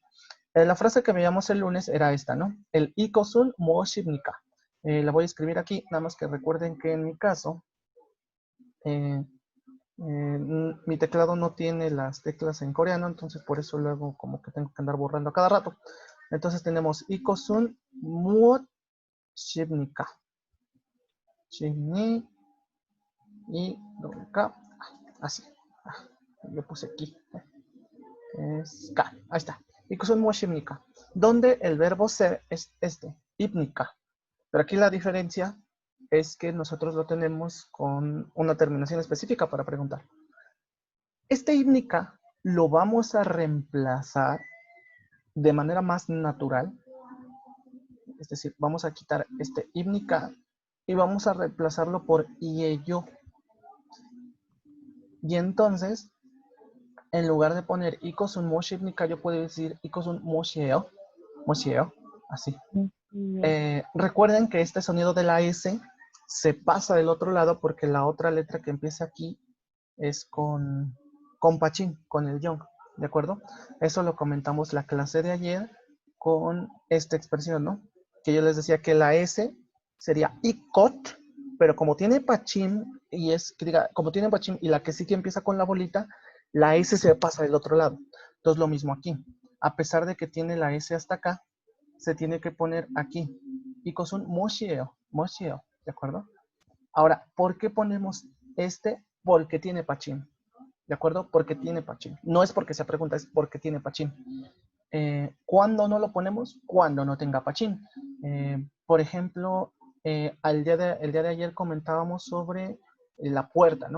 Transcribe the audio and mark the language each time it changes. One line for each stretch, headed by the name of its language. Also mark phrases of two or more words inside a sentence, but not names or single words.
Spanish: La frase que veíamos el lunes era esta, ¿no?
Korean: El 이것은 무엇입니까.
Spanish: La voy a escribir aquí, nada más que recuerden que en mi caso, mi teclado no tiene las teclas en coreano, entonces por eso luego como que tengo que andar borrando a cada rato. Entonces tenemos
Korean: 이것은 무엇입니까.
Spanish: Shibni y K. Así. Yo puse aquí. Es K. Ahí está.
Korean: 이것은 무엇입니까.
Spanish: Donde el verbo ser es este, ipnika. Pero aquí la diferencia es que nosotros lo tenemos con una terminación específica para preguntar. Este íbnica lo vamos a reemplazar de manera más natural. Es decir, vamos a quitar este íbnica y vamos a reemplazarlo por IEYO. Y entonces, en lugar de poner
Korean: 이것은 무엇입니까,
Spanish: yo puedo decir
Korean: 이것은 무엇이에요.
Spanish: Mosheo, así. Recuerden que este sonido de la S se pasa del otro lado porque la otra letra que empieza aquí es con pachín, con el yong, ¿de acuerdo? Eso lo comentamos la clase de ayer con esta expresión, ¿no? Que yo les decía que la S sería ikot, pero como tiene pachín y es, que diga, como tiene pachín y la que sí que empieza con la bolita, la S se pasa del otro lado. Entonces lo mismo aquí. A pesar de que tiene la S hasta acá, se tiene que poner aquí.
Korean: 이것은 무엇이에요, 무엇이에요,
Spanish: ¿de acuerdo? Ahora, ¿por qué ponemos este? Porque tiene pachín, ¿de acuerdo? Porque tiene pachín. No es porque sea pregunta, es porque tiene pachín. ¿Cuándo no lo ponemos? Cuando no tenga pachín. Por ejemplo, el día de ayer comentábamos sobre la puerta, ¿no?